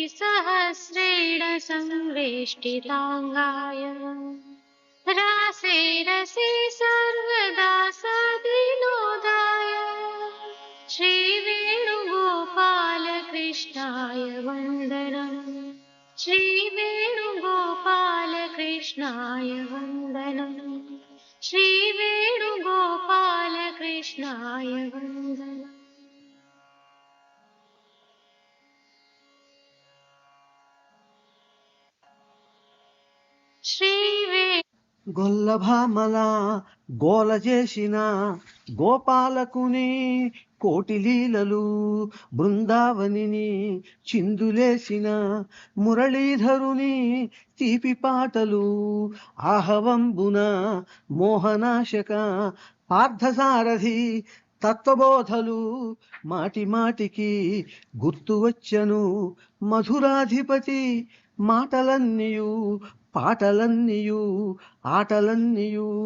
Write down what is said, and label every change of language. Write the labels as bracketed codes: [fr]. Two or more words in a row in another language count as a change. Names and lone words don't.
[sa] सहस्रेण संवेष्टितांगाय रासे रसे सर्वदा सविनोदाय श्री वेणुगोपाल कृष्णाय वन्दनम् श्री वेणुगोपाल कृष्णाय वन्दनम् श्री वेणुगोपाल कृष्णाय वन्दनम् [te] గొల్లభామల గోల చేసిన గోపాలకుని కోటి లీలలు బృందావనిని చిందులేసిన మురళీధరుని తీపి పాటలు ఆహవంబున మోహనాశక పార్థసారథి తత్వబోధలు మాటి మాటికి గుర్తువచ్చను మధురాధిపతి మాటలన్నీయు పాటలన్నీయు ఆటలన్నీయు